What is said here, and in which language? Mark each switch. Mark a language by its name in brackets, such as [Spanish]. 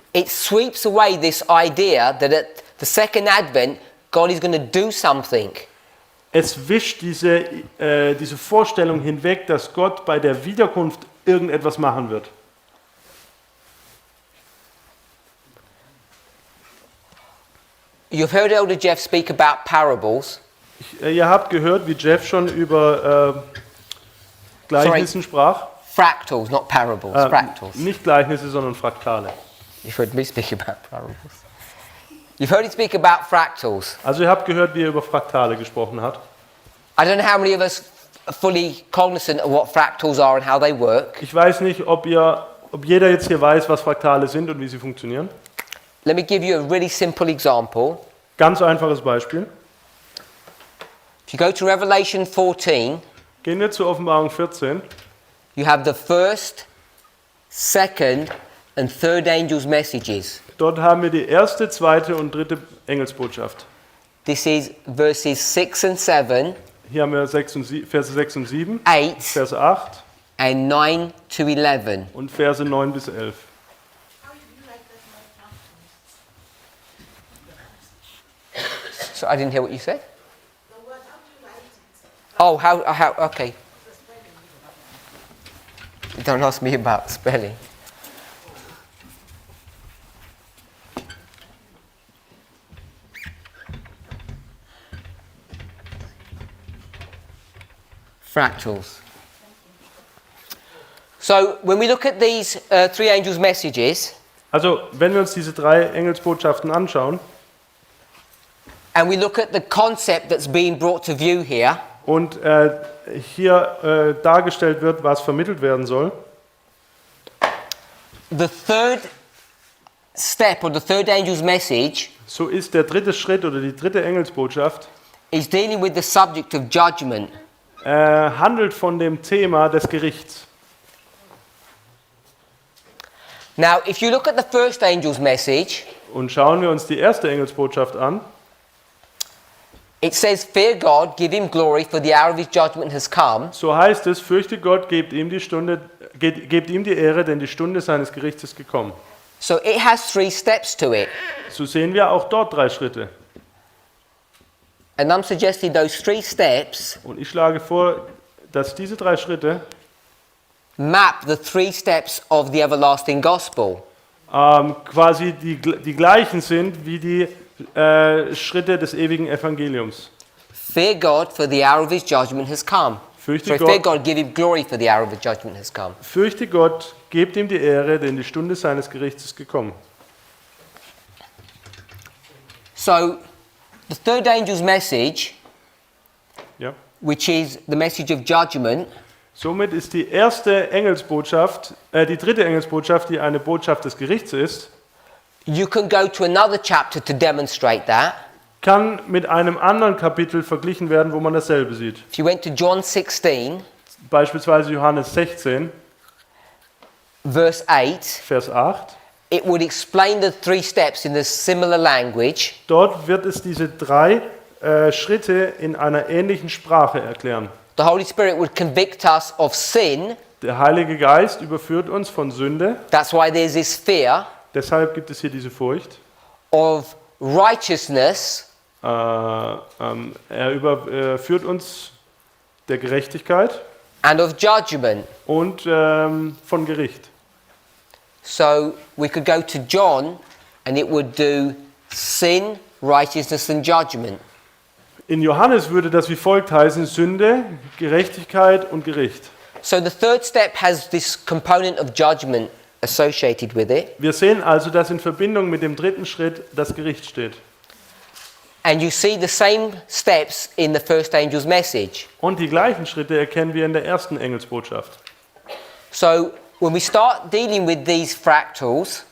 [English] It sweeps away this idea that at the second advent, God is going to do something. [German] Es wischt diese Vorstellung hinweg, dass Gott bei der Wiederkunft irgendetwas machen wird. [English] You've heard Elder Jeff speak about parables. [German] Ihr habt gehört, wie Jeff schon über Gleichnissen sprach. [English] Fractals, not parables, fractals. [German] Nicht Gleichnisse, sondern Fraktale. [English] You've heard me speak about parables. You've heard him speak about fractals. [German] Also ihr habt gehört, wie er über Fraktale gesprochen hat. [English] I don't know how many of us are fully cognizant of what fractals are and how they work. [German] Ich weiß nicht, ob jeder jetzt hier weiß, was Fraktale sind und wie sie funktionieren. [English] Let me give you a really simple example. [German] Ganz einfaches Beispiel. [English] If you go to Revelation 14, [German] Gehen wir zur Offenbarung 14. [English] you have the first, second and third angels' messages. [German] Dort haben wir die erste, zweite und dritte Engelsbotschaft. [English] This is verses 6 and 7, [German] Hier haben wir Verse 6 und 7, [English] 8 [German] Verse 8 [English] and 9 to 11. [German] und Verse 9 bis 11. [English] So I didn't hear what you said. Oh, how, okay. Don't ask me about spelling. Fractals. So when we look at these three angels' messages, [German] Also, wenn wir uns diese drei Engelsbotschaften anschauen [English] and we look at the concept that's being brought to view here, [German] und hier dargestellt wird, was vermittelt werden soll, [English] the third step or the third angel's message [German] so ist der dritte Schritt oder die dritte Engelsbotschaft [English] is dealing with the subject of judgment. [German] handelt von dem Thema des Gerichts. [English] Now, if you look at the first angel's message, [German] Und schauen wir uns die erste Engelsbotschaft an, [English] it says, "Fear God, give him glory, for the hour of his judgment has come." [German] so heißt es, fürchte Gott, gebt ihm die Ehre, denn die Stunde seines Gerichts ist gekommen. [English] So it has three steps to it. [German] So sehen wir auch dort drei Schritte. [English] And I'm suggesting those three steps [German] Und ich schlage vor, dass diese drei Schritte [English] map the three steps of the everlasting gospel. [German] quasi die gleichen sind wie die Schritte des ewigen Evangeliums. [English] Fear God, for the hour of his judgment has come. [German] Fürchte [English] Fear [German] Gott, [English] God, give him glory, for the hour of his judgment has come. [German] fürchte Gott, gebt ihm die Ehre, denn die Stunde seines Gerichts ist gekommen. [English] So, the third angel's message, [German] Ja. [English] which is the message of judgment, [German] Somit ist die erste Engelsbotschaft, die dritte Engelsbotschaft, die eine Botschaft des Gerichts ist, [English] you can go to another chapter to demonstrate that. [German] kann mit einem anderen Kapitel verglichen werden, wo man dasselbe sieht. [English] If you went to John 16, [German] Beispielsweise Johannes 16, [English] verse 8, [German] Vers 8. [English] it would explain the three steps in a similar language. [German] Dort wird es diese drei Schritte in einer ähnlichen Sprache erklären. [English] The Holy Spirit would convict us of sin. [German] Der Heilige Geist überführt uns von Sünde, [English] That's why there's this fear. [German] deshalb gibt es hier diese Furcht. [English] Of righteousness. [German] Er überführt uns der Gerechtigkeit [English] And of judgment. [German] und von Gericht. [English] So we could go to John and it would do sin, righteousness and judgment. [German] In Johannes würde das wie folgt heißen: Sünde, Gerechtigkeit und Gericht. [English] So the third step has this component of judgment associated with it. [German] Wir sehen also, dass in Verbindung mit dem dritten Schritt das Gericht steht. [English] And you see the same steps in the first angel's message. [German] Und die gleichen Schritte erkennen wir in der ersten Engelsbotschaft. [English] So when we start dealing with these fractals,